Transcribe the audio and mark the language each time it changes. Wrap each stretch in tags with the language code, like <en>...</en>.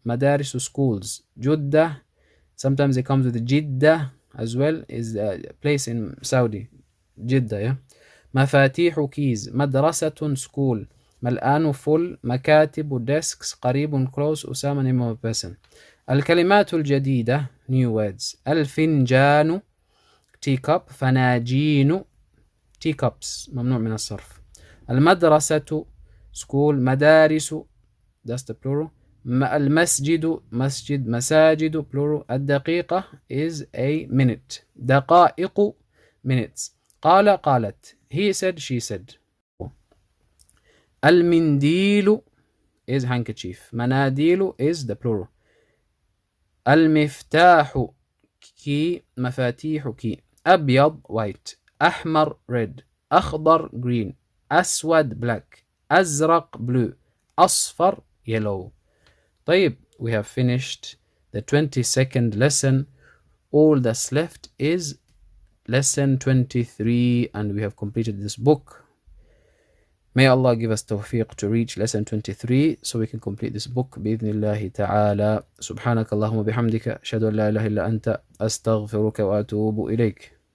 <en>Madaris schools. Jeddah, sometimes it comes with Jeddah as well, is a place in Saudi. Jeddah, yeah. مفاتيح keys. مدرسة school. ملآن full. مكاتب desks. قريب close. أسامة name of a person. الكلمات الجديدة new words. الفنجان teacup.</en> <ar>فناجين teacups ممنوع من الصرف.</ar> <en>المدرسة school. مدارس that's the plural.</en> <ar>المسجد مسجد.</ar> <en>مساجد plural. الدقيقة is a minute. دقائق minutes. قال قالت. He said she said. المنديل is handkerchief. مناديل is the plural. المفتاح key. مفاتيح key. أبيض white. أحمر red. أخضر green. أسود black. أزرق blue. أصفر yellow. طيب, we have finished the 22nd lesson. All that's left is lesson 23 and we have completed this book. May Allah give us tawfiq to reach lesson 23 so we can complete this book</en> <ar>بإذن الله تعالى. سبحانك اللهم وبحمدك أشهد أن لا إله إلا أنت أستغفرك وأتوب إليك.</ar>